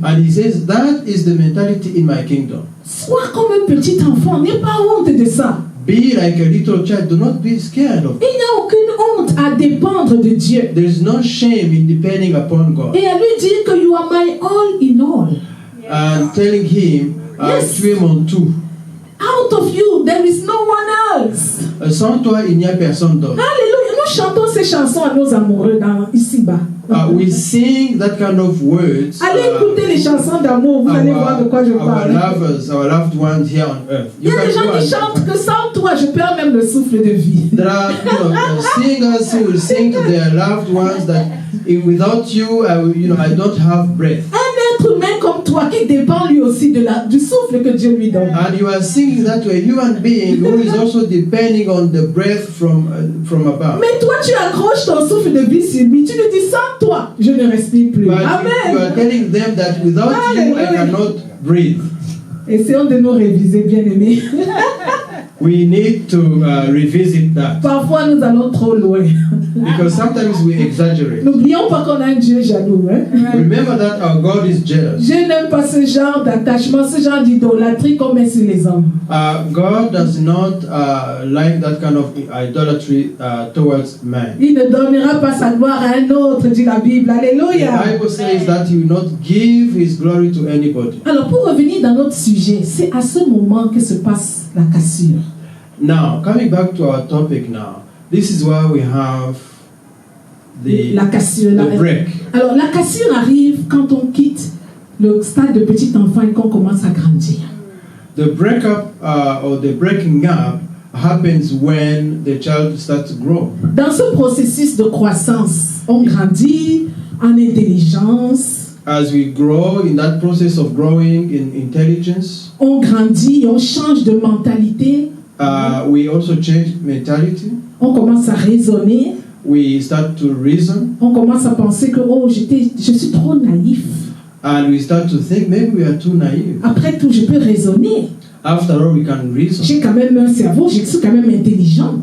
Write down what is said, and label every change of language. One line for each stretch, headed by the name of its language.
English: And he says, that is the mentality in my kingdom.
French: Sois comme un petit enfant, n'aie pas honte de ça.
English: Be like a little child. Do not be scared of it.
French: Il n'y a aucune honte à dépendre de Dieu.
English: There is no shame in depending upon God.
French: Et à lui dire que
English: you are my all in all. And telling him, Yes.
French: tu es mon tout.
English: Out of you, there is no one else.
French: Sans toi, il n'y a personne d'autre. Alléluia. Nous chantons ces chansons à nos amoureux ici-bas.
English: We sing that kind of words.
French: Allez écouter les chansons d'amour, vous allez voir de quoi je
English: Our
French: parle.
English: lovers, our loved ones here on earth.
French: Il y a des gens qui chantent que sans toi, je perds même le souffle de vie.
English: There are singers who will sing to their loved ones that without you, I don't have breath.
French: Un être humain comme toi qui dépend lui aussi du souffle que Dieu lui donne.
English: And you are singing that to a human being who is also depending on the breath from above.
French: Mais toi, tu accroches ton souffle de vie sur lui. Tu lui dis, sans toi, je ne respire plus.
English: But you are Amen. telling them that without you, I cannot breathe.
French: Essayons de nous réviser, bien-aimés.
English: We need to revisit that
French: Parfois, nous allons trop loin.
English: because sometimes we exaggerate.
French: N'oublions pas qu'on a un Dieu jaloux. Hein?
English: Remember that our God is jealous.
French: Dieu n'aime pas ce genre d'attachement, ce genre d'idolâtrie qu'on met sur les hommes.
English: God does not like that kind of idolatry towards man.
French: Il ne donnera pas sa gloire à un autre, dit la Bible.
English: The
French: Alléluia.
English: Bible says that he will not give his glory to anybody.
French: Alors, pour revenir dans notre sujet, c'est à ce moment que se passe la cassure.
English: Now, coming back to our topic now, this is where we have
French: La cassure.
English: the break.
French: Alors, la cassure arrive quand on quitte le stade de petit enfant et qu'on commence à grandir.
English: The breakup or the breaking up happens when the child starts to grow.
French: Dans ce processus de croissance, on grandit en intelligence,
English: As we grow in that process of growing in intelligence,
French: on grandit, on change de mentalité,
English: we also change mentality.
French: on commence à raisonner,
English: we start to reason,
French: On commence à penser que oh, je suis trop naïf.
English: and we start to think maybe we are too naive.
French: Après tout, je peux raisonner.
English: After all, we can reason.
French: J'ai quand même un cerveau, je suis quand même intelligent.